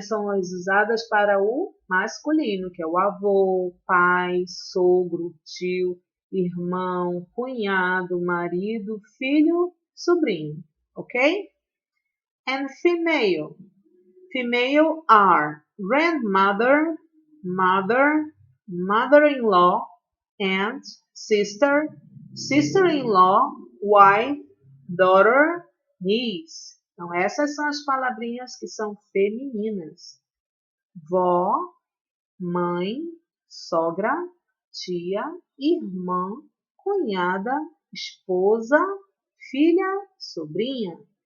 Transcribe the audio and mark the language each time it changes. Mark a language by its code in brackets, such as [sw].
[pt] São usadas para o masculino, que é o avô, pai, sogro, tio, irmão, cunhado, marido, filho, sobrinho, ok? [en] And female. Female are grandmother, mother, mother-in-law, aunt, sister, sister-in-law, wife, daughter, niece. [pt] Então, essas são as palavrinhas que são femininas. Vó, mãe, sogra, tia, irmã, cunhada, esposa, filha, sobrinha.